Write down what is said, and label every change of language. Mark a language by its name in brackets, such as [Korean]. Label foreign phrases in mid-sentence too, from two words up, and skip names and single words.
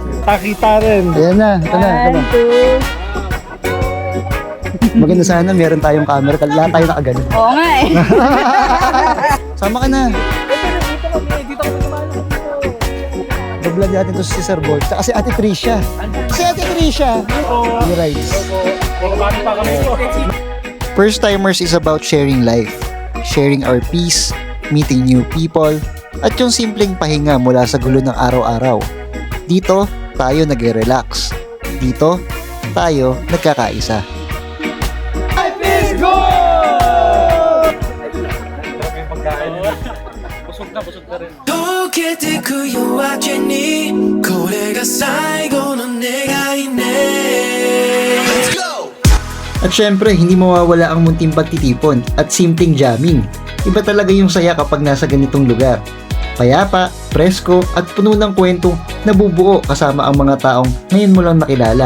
[Filipino] Pakita rin. Ayan na. Ito na. Maganda sana meron tayong camera. Lahat tayo nakaganon. Oo nga eh. Sama ka na. Vlog natin to si Sir Boy. Tsaka si Ate Tricia. [English] He rides. First Timers is about sharing life. Sharing our peace, meeting new people, [Filipino] at yung simpleng pahinga mula sa gulo ng araw-araw. Dito, tayo nagre-relax. Dito, tayo nagkakaisa. [English] Life is good! [Filipino] Busog na rin. [Japanese] 溶けてく夜明けにこれが最後の願いね [English] Let's go! [Filipino] At syempre, hindi mawawala ang munting pagtitipon at simpleng jamming. Iba talaga yung saya kapag nasa ganitong lugar. Payapa, presko at puno ng kwentong nabubuo kasama ang mga taong ngayon mo lang nakilala.